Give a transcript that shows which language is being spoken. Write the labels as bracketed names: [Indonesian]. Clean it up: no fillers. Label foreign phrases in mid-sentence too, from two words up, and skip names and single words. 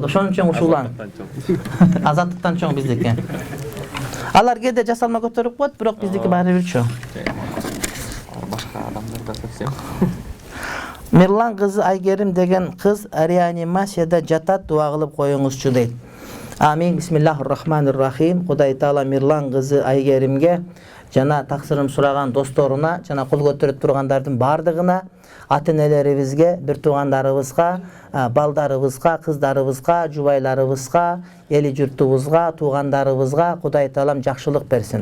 [Kyrgyz] Ошон үчүн ушулан Азаттыктан чоң биздики. Алар кээде жасалма көтөрүп коет, бирок биздики баары бир чоң. Башка адамдар да совсем. Мирлан кызы Айгерим деген кыз реанимацияда жатат, дуа кылып коюңузчу дейт. Амин. [Arabic] بسم الله الرحمن الرحيم. [Kyrgyz] Кудай Таала Мирлан кызы Айгеримге жана таксырым сураган досторуна, жана кол көтөрүп тургандардын бардыгына, ата-энелерибизге, бир туугандарыбызга, балдарыбызга, кыздарыбызга, жубайларыбызга, эли журтубузга, туугандарыбызга Кудай Таалам жакшылык берсин.